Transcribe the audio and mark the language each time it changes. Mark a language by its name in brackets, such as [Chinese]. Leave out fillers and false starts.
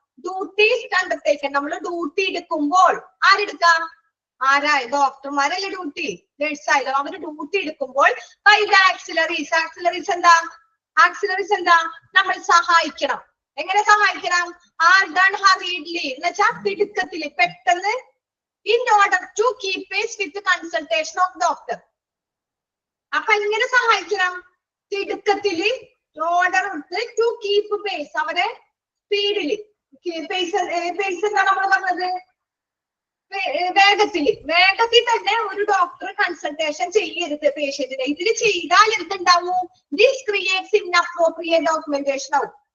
[Malayalam] Duties undertaken. നമ്മൾ duty എടുക്കുമ്പോൾ ആരെടുക്കാം? ഡോക്ടർമാരല്ലേ duty, നഴ്സായാലും അവര് ഡ്യൂട്ടി എടുക്കുമ്പോൾ ബൈ ദ ആക്സിലറീസ്. ആക്സിലറീസ് എന്താ? ആക്സിലറീസ് എന്താ? നമ്മൾ സഹായിക്കണം. എങ്ങനെ സഹായിക്കണം? [English] are done hurriedly [Malayalam] എന്ന് വെച്ചാൽ തിടുക്കത്തില്, പെട്ടെന്ന് [English] in order to keep pace with the consultation of doctor. [Malayalam] അപ്പൊ എങ്ങനെ സഹായിക്കണം? തിടുക്കത്തില് ഓർഡർ എടുത്ത് ടു കീപ്പ് പേസ്, അവരെ സ്പീഡില് പേസ് എന്താണ് നമ്മൾ പറഞ്ഞത്? വേഗത്തിൽ തന്നെ ഒരു ഡോക്ടർ കൺസൾട്ടേഷൻ ചെയ്യരുത് പേഷ്യന്റിനെ. ഇതിൽ ചെയ്താൽ എന്തുണ്ടാവും? [English] this creates inappropriate documentation [Malayalam] ആവും.